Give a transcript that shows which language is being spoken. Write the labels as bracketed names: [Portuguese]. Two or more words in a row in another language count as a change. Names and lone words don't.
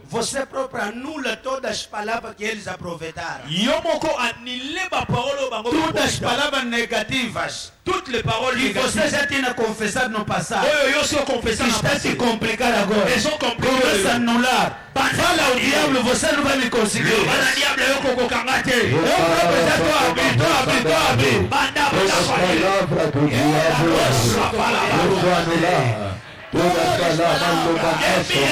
[Portuguese] você próprio anula todas as palavras que eles aproveitaram. [Lingala] Yo moko anile ba parole bango. [Portuguese] Todas as palavras negativas [French] Toutes les paroles [Portuguese] que você [French] négatives. [Portuguese] já tinha confessado no passado. [Lingala] Oyo yo so confessar na [Portuguese] Está se [Lingala] passé. [Portuguese] complicar agora. Eles vão compliquer. Começa a anular. Fala ao diabo, você não vai me conseguir. [Lingala] Bana diable yo kokokanga te. [Portuguese] Eu próprio já estou a abrir. [Lingala] Banda [Portuguese] Toda palavra do diabo, eu vou anular. Toda palavra do bagaço,